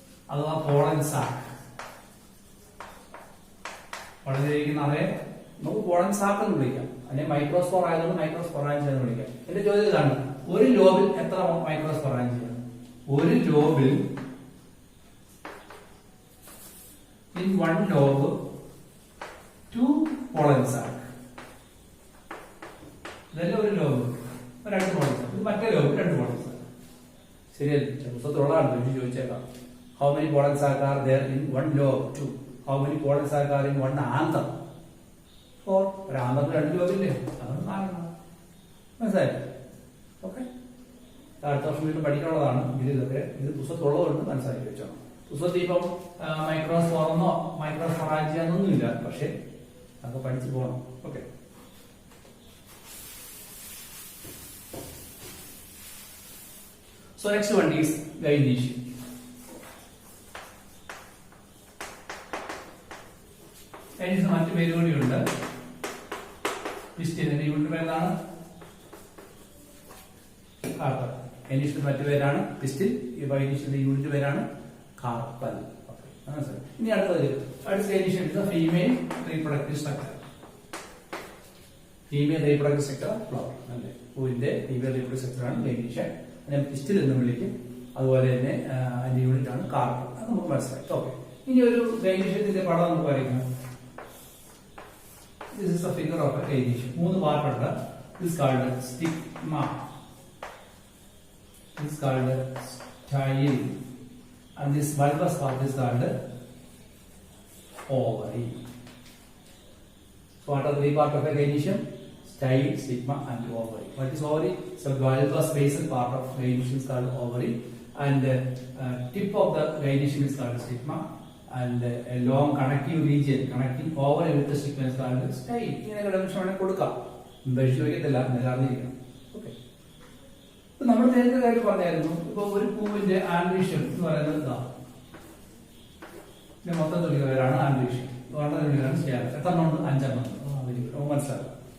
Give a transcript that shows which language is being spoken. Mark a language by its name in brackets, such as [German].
[Malayalam] അഥവാ pollen sac. വളരെയിരിക്കുന്ന അറയെ നമുക്ക് pollen sac എന്ന് വിളിക്കാം, അല്ലെങ്കിൽ മൈക്രോസ്പോർ ആയതുകൊണ്ട് മൈക്രോസ്പൊറാഞ്ചിയ എന്ന് വിളിക്കാം. എന്റെ ചോദ്യം ഇതാണ്, ഒരു ലോബിൽ എത്ര മൈക്രോസ്പൊറാഞ്ചിയ? ഒരു ലോബിൽ [English] in one lobe 2 pollen sac. [Malayalam] ഇതല്ല ഒരു ലോബ്, രണ്ട് pollen sac. ഇത് മറ്റേ ലോബ്, രണ്ട് pollen sac. ശരിയല്ലേ? പുസ്തകത്തിലുള്ളതാണ്, ചോദിച്ചേക്കാം. [English] How many pollen sac are there in one lobe? 2. How many pollen sac are in one anther? 4. [Malayalam] ഒരു ആന്തറിന് രണ്ട് ലോബില്ലേ, അതാണ് കാണുന്നത്. മനസ്സിലായി? ഓക്കെ, അടുത്ത വർഷം വീണ്ടും പഠിക്കാനുള്ളതാണ്. ഇതൊക്കെ ഇത് പുസ്തകത്തുള്ളതുകൊണ്ട് മനസ്സിലാക്കി വെച്ചോ. പുസ്തകത്തിൽ ഇപ്പം മൈക്രോസ്പോറെന്നോ മൈക്രോസ്പൊറാഞ്ചിയ എന്നൊന്നുമില്ല, പക്ഷെ അതൊക്കെ പഠിച്ചു പോകണം. [English] Okay, so next one is gynoecium. [Malayalam] ഗൈനീഷ്യത്തിന് മറ്റു പേര് കൂടിയുണ്ട്. പിസ്റ്റിന്റെ യൂണിറ്റ് പേരാണ് കാർപ്പൽ. ഗൈനീഷ്യത്തിന്റെ മറ്റു പേരാണ് പിസ്റ്റിൽ. ഈ ഗൈനീഷ്യത്തിന്റെ യൂണിറ്റ് പേരാണ് കാർപ്പൽ. ഇനി അടുത്ത gynoecium female reproductive structure. Female reproductive structure flower അല്ലെ, പൂവിന്റെ ഫീമെയിൽ റീപ്രൊഡക്റ്റീവ് സ്ട്രക്ചർ ആണ് ഗൈനീഷ്യം. അതിനെ പിസ്റ്റിൽ എന്ന് വിളിക്കും. അതുപോലെ തന്നെ അതിന്റെ യൂണിറ്റ് ആണ് കാർപ്പൽ. അത് നമുക്ക് മനസ്സിലായി. ഓക്കെ, ഇനി ഒരു ഗൈനീഷ്യത്തിന്റെ പടം നമുക്ക് വരയ്ക്കാം. [English] This is the figure of a gynecium. [Malayalam] മൂന്ന് പാർട്ട് ഉണ്ട്. [English] This is called stigma. This is called style. And this bulbous part is called ovary. So what are the three parts of a gynecium? Style, stigma, and ovary. What is ovary? So bulbous basal part of gynecium is called ovary, and tip of the gynecium is called stigma, and a long connective region connecting ovary with the stigma is called style. [Malayalam] ഇങ്ങനെ definition വേണേൽ കൊടുക്കാം, പരിശോധിക്കത്തില്ല, നിലനിർത്തിയിരിക്കണം. Okay, നമ്മൾ നേരത്തെ കാര്യം പറഞ്ഞായിരുന്നു. ഇപ്പൊ ഒരു പൂവിന്റെ ആൻഡ്രീഷ്യം എന്ന് പറയുന്നത് ഇതാണ്. മൊത്തം തുണിക പേരാണ് ആൻഡ്രീഷ്യം. തുണികളാണ് സ്കാലർ. എത്രണ്ണം ഉണ്ട്? 5 എണ്ണം. മനസ്സിലാക്കാം.